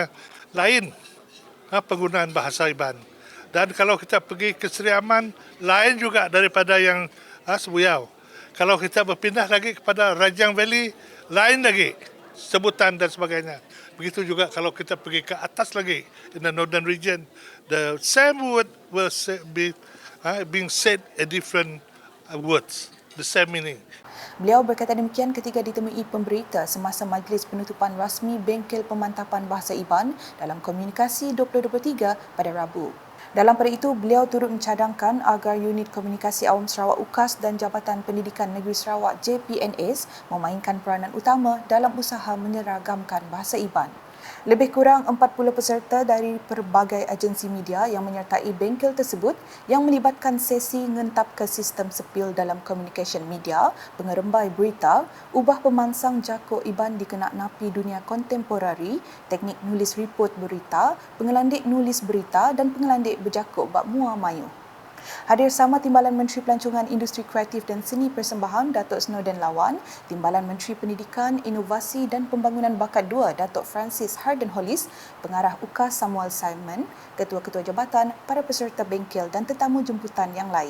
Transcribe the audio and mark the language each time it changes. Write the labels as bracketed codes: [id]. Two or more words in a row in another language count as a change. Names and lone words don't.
[ms] Lain penggunaan bahasa Iban. Dan kalau kita pergi ke Sri Aman, lain juga daripada yang Sebuyau. Kalau kita berpindah lagi kepada Rajang Valley, lain lagi sebutan dan sebagainya. Begitu juga kalau kita pergi ke atas lagi, [en] in the northern region, the same word will be being said a different words, the same meaning. [ms] Beliau berkata demikian ketika ditemui pemberita semasa majlis penutupan rasmi Bengkel Pemantapan Bahasa Iban dalam Komunikasi 2023 pada Rabu. Dalam pada itu, beliau turut mencadangkan agar Unit Komunikasi Awam Sarawak UKAS dan Jabatan Pendidikan Negeri Sarawak JPNS memainkan peranan utama dalam usaha menyeragamkan bahasa Iban. Lebih kurang 40 peserta dari pelbagai agensi media yang menyertai bengkel tersebut yang melibatkan sesi [iba] ngentap ke sistem sepil dalam [en] communication media, [iba] pengerembai berita, ubah pemansang jakuk Iban dikenak napi dunia kontemporari, teknik nulis report berita, pengelandik nulis berita dan pengelandik berjakuk bab mua mayu. [ms] Hadir sama Timbalan Menteri Pelancongan Industri Kreatif dan Seni Persembahan Datuk Snowden Lawan, Timbalan Menteri Pendidikan, Inovasi dan Pembangunan Bakat 2 Datuk Francis Harden Hollis, Pengarah UKAS Samuel Simon, Ketua-Ketua Jabatan, para peserta bengkel dan tetamu jemputan yang lain.